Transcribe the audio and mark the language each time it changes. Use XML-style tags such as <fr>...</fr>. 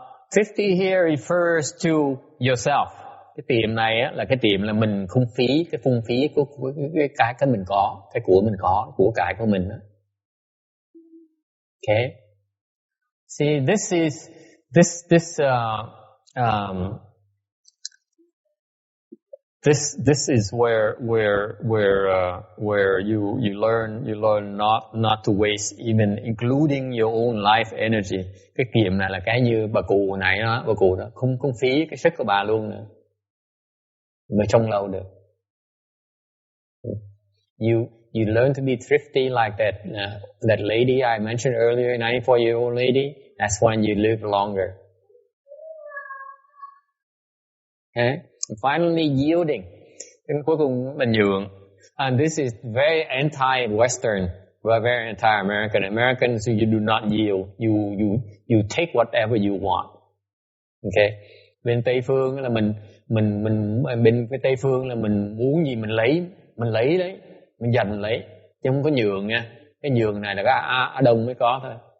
<en>Thrifty here refers to yourself.</en> <vi>Cái tiệm này á, là cái tiệm là mình không phí, cái phung phí của cái mình có, cái của mình có, của cải của mình đó.</vi> <en>Okay. See, this is where you learn not to waste, even including your own life energy.</en> <vi>Cái kiệm này là cái như bà cụ đó, không phí cái sức của bà luôn nữa. Mới trông lâu được.</vi> <en>You learn to be thrifty like that lady I mentioned earlier, 94-year-old lady. That's when you live longer. Okay? And finally, yielding.</en> <vi>Cuối cùng là nhượng.</vi> <en>And this is very anti-Western, very anti-American. Americans, you do not yield. You take whatever you want. Okay?</en> <vi>Bên Tây phương là mình bên cái Tây phương là mình muốn gì mình lấy đấy, mình giành lấy, chứ không có nhường nha. Cái nhường này là cái Á Đông mới có thôi.</vi>